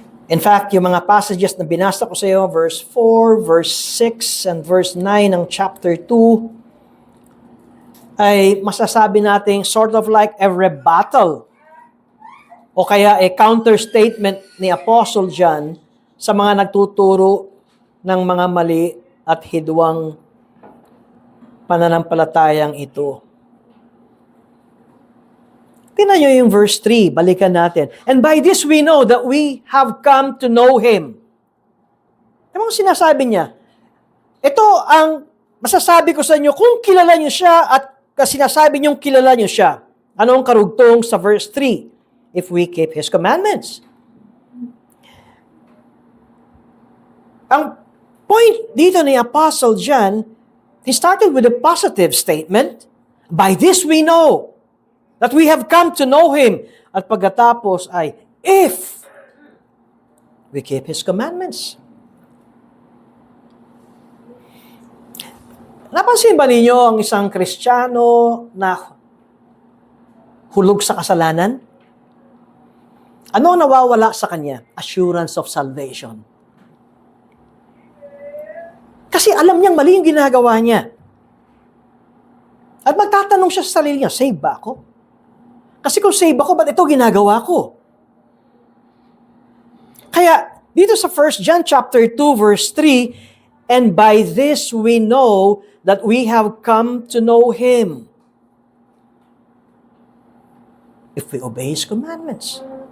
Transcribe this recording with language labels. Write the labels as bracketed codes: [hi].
[tl] In fact, yung mga passages na binasa ko sa iyo, verse 4, verse 6, and verse 9 ng chapter 2, ay masasabi nating sort of like a rebuttal o kaya a counter statement ni Apostle John sa mga nagtuturo ng mga mali at hidwang pananampalatayang ito. Tingnan nyo yung verse 3, balikan natin. [en] And by this we know that we have come to know Him. [tl] Ano ang sinasabi niya? Ito ang masasabi ko sa inyo, kung kilala niyo siya at sinasabi niyong kilala niyo siya. Ano ang karugtong sa verse 3? [en] If we keep His commandments. Ang point dito ni Apostle John, he started with a positive statement. By this we know that we have come to know Him. [tl] At pagkatapos ay, [en] if we keep His commandments. [tl] Napansin ba ninyo ang isang Kristiyano na hulog sa kasalanan? Ano ang nawawala sa kanya? [en] Assurance of salvation. [tl] Kasi alam niyang mali yung ginagawa niya. At magtatanong siya sa sarili niya, save ba ako? Kasi kung save ako, ba't ito ginagawa ko? Kaya, dito sa [en] 1 John chapter 2, verse 3, and by this we know that we have come to know Him. If we obey His commandments.